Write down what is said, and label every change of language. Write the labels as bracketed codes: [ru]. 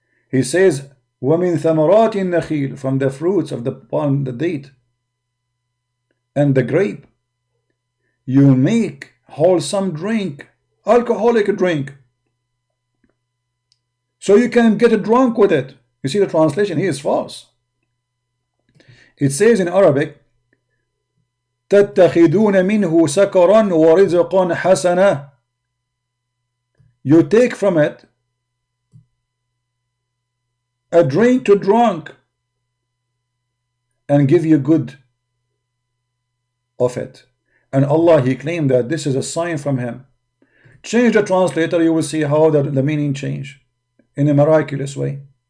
[en] He says, [ar] وَمِن ثَمَرَاتِ النَّخِيلِ, [en] from the fruits of the palm, the date, and the grape, you make wholesome drink, alcoholic drink. So you can get drunk with it. You see the translation here is false. It says in Arabic, [ar] تَتَّخِذُونَ مِنْهُ سَكَرًا وَرِزْقًا حَسَنًا. [en] You take from it a drink to drunk and give you good of it. And Allah, He claimed that this is a sign from Him. Change the translator, you will see how the meaning change in a miraculous way.